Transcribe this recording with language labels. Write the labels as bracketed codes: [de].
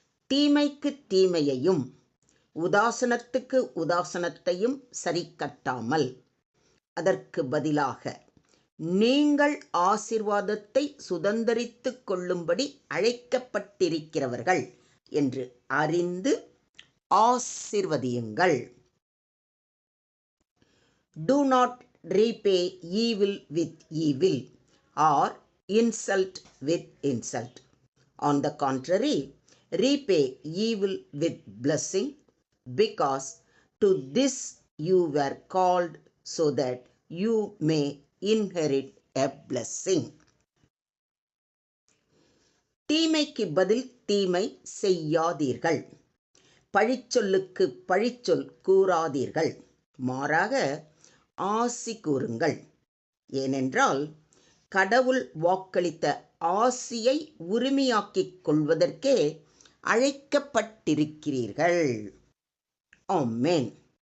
[ta] தீமைக்கு தீமையையும் உதாசனத்துக்கு உதாசனத்தையும் சரி கட்டாமல் அதற்கு பதிலாக நீங்கள் ஆசீர்வாதத்தை சுதந்தரித்துக் கொள்ளும்படி அழைக்கப்பட்டிருக்கிறவர்கள் என்று அறிந்து ஆசீர்வதியுங்கள். [en] Do not repay evil with evil or insult with insult. On the contrary, repay evil with blessing, because to this you were called, so that you may inherit a blessing. [ta] தீமைக்கு பதில் தீமை செய்யாதீர்கள், பழிச்சொல்லுக்கு பழிச்சொல் கூறாதீர்கள், மாறாக ஆசி கூறுங்கள். ஏனென்றால் கடவுள் வாக்களித்த ஆசியை உரிமையாக்கிக் கொள்வதற்கே அழைக்கப்பட்டிருக்கிறீர்கள். ஆமென்.